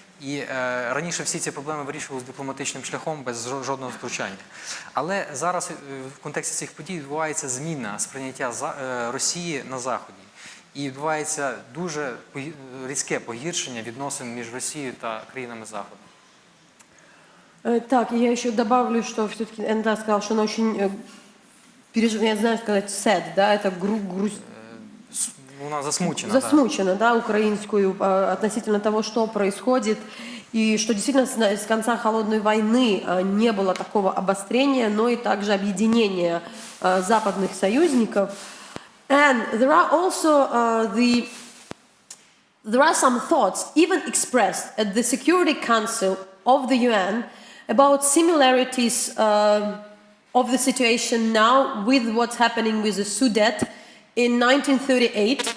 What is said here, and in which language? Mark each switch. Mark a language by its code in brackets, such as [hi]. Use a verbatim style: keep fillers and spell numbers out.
[uk] І е, раніше всі ці проблеми вирішувалися дипломатичним шляхом без жо- жодного втручання. Але зараз е, в контексті цих подій відбувається зміна сприйняття за- е, Росії на Заході. І відбувається дуже погі- різке погіршення відносин між Росією та країнами Заходу. [ru] Э, Так, и я еще добавлю, что все-таки Энда сказал, что она очень, э, переж- я знаю сказать, sad, да, это гру- грусть, [uk] С- Вона засмучена. да. засмучена, [ru] да, украинскую э, относительно того, что происходит, и что действительно с, на- с конца холодной войны э, не было такого обострения, но и также объединения э, западных союзников. [en] And there are also uh, the there are some thoughts even expressed at the Security Council of the U N about similarities um, of the situation now with what's happening with the Sudet in nineteen thirty-eight.